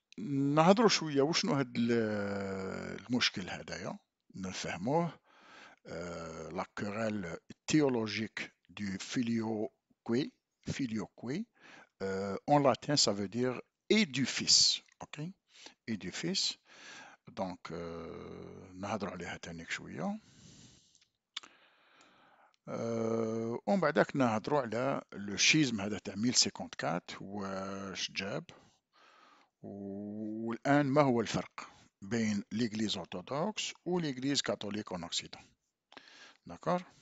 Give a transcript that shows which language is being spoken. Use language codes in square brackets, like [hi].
[ar] نهضروا شوية وشنو هاد المشكل هذايا نفهموه. [fr] لا كورال théologique du filioque. En latin, ça veut dire édifice. Ok. édifice. [ar] donc نهضروا عليها تانيك شوية. ومن بعدك نهضروا على لو شيزم هذا تاع 1054 واش جاب، والآن ما هو الفرق بين ليغليز أرثوذكس وليغليز كاثوليك [fr] en Occident. [ar] داكور.